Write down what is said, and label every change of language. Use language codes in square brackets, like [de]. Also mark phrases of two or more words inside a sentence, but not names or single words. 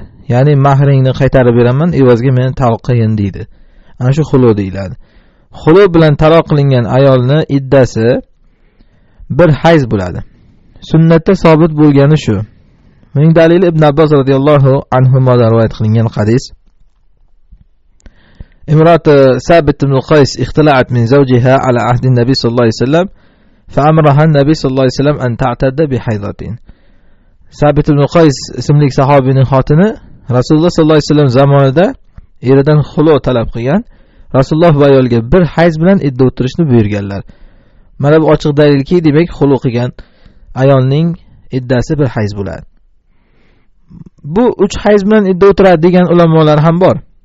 [uz] Ya'ni mahringni qaytarib beraman, evaziga meni taloq qilgin deydi. Ana shu xulu deyiladi. Xulu bilan taloq qilingan ayolning iddasi bir hayz bo'ladi. Sunnatda sobit bo'lgani shu. Buning dalili Ibn Abbos [ar] رضي الله عنه [uz] modan rivoyat qilingan hadis. [ar] امرأة ثابت بن قيس اختلعت من زوجها على عهد النبي صلى الله عليه وسلم فأمرها النبي صلى الله عليه وسلم أن تعتد بحيضة. [uz] ثابت بن قيس ismli sahobining xotini Rasululloh [ar] صلى الله عليه وسلم [uz] zamonida eridan xulu talab qilgan. Rasululloh bu ayolga bir hayz bilan idda o'tirishni buyurganlar. Mana bu ochiq dalilki, demak xulu qilgan ayolning iddasi bir hayz bo'ladi. Bu 3 hayz bilan idda o'tiradi degan ulamolar ham bor.